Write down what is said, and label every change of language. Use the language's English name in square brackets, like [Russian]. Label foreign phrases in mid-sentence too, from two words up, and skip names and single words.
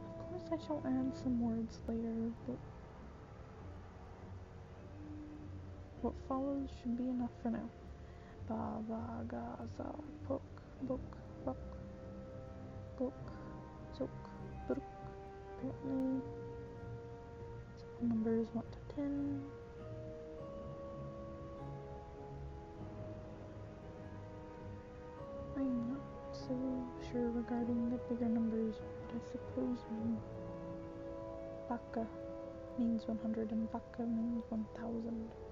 [English] Of course I shall add some words later, but what follows should be enough for now. Ba, va, ga, za, pok, bok, bok, gok, zok, bruk. Apparently, simple numbers 1 to 10. I'm not so sure regarding the bigger numbers, but I suppose baka means 100 and vaka means 1,000.